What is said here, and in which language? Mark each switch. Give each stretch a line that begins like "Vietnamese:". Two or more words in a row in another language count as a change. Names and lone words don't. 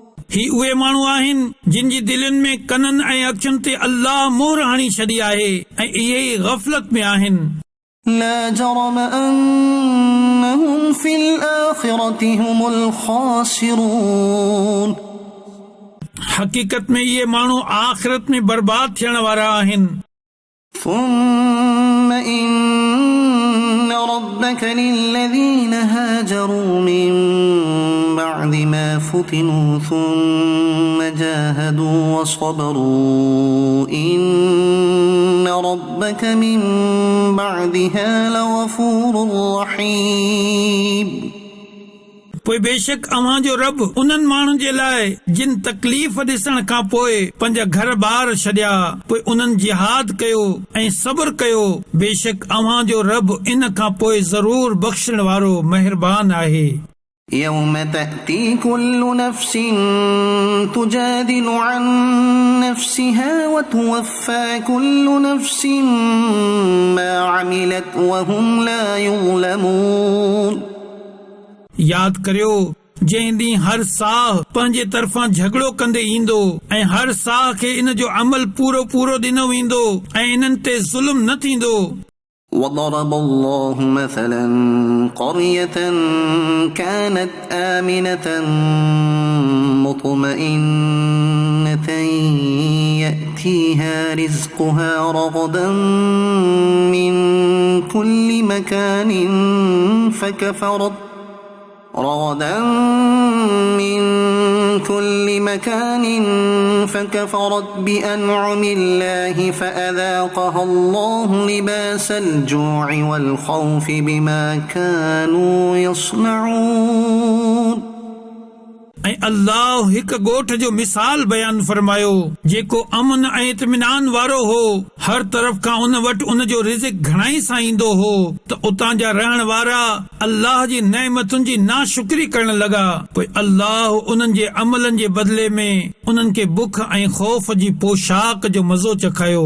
Sindhi: ही उहे माण्हू आहिनि जिन जी दिलनि में कननि ऐं अखियुनि ते अल्लाह मोहर हणी छॾी आहे ऐं इहे ई गफ़लत में आहिनि
Arabic: لا جرم أنهم في الآخرة هم الخاسرون
Sindhi: हक़ीक़त में इहे माण्हू आख़िरत में बर्बाद थियण वारा आहिनि
Arabic: ثم إن ربك للذين هاجروا من بعد ما فتنوا ثم جاهدوا وصبروا إن ربك من بعدها لغفور رحيم
Sindhi: पोइ बेशक अव्हां जो रब उन्हनि माण्हुनि जे लाइ जिन तकलीफ़ ॾिसण खां पोइ पंहिंजा घर ॿार छॾिया पोइ उन्हनि जिहाद कयो ऐं सब्र कयो बेशक अव्हां जो रब इन खां पोइ ज़रूर बख़्शण वारो महिरबान आहे
Arabic: يوم تأتي كل نفس تجادل عن نفسها وتوفى كل نفس ما عملت وهم لا يظلمون
Sindhi: याद करियो जंहिं ॾींहुं हर साह पंहिंजे तरफ़ां झगड़ो कंदे ईंदो ऐं हर साह खे इन जो अमल पूरो पूरो ॾिनो वेंदो ऐं इन्हनि ते ज़ुल्म न थींदो
Arabic: وضرب الله مثلا قرية كانت آمنة مطمئنة يأتيها رزقها رغدا من كل مكان فكفرت بأنعم الله فأذاقها الله لباس الجوع والخوف بما كانوا يصنعون
Sindhi: ऐं अल्लाह हिकु ॻोठ जो मिसाल बयान फरमायो जेको अमन ऐं इत्मिनान वारो हो हर तरफ़ खां उन वटि उन जो रिज़्क़ घणाई सां ईंदो हो त उतां जा रहण वारा अल्लाह जी नेमतुनि जी नाशुक्री करण लॻा पोइ अल्लाह उन्हनि जे अमलनि जे बदिले में उन्हनि खे बुख ऐं ख़ौफ़ जी पोशाक जो मज़ो चखायो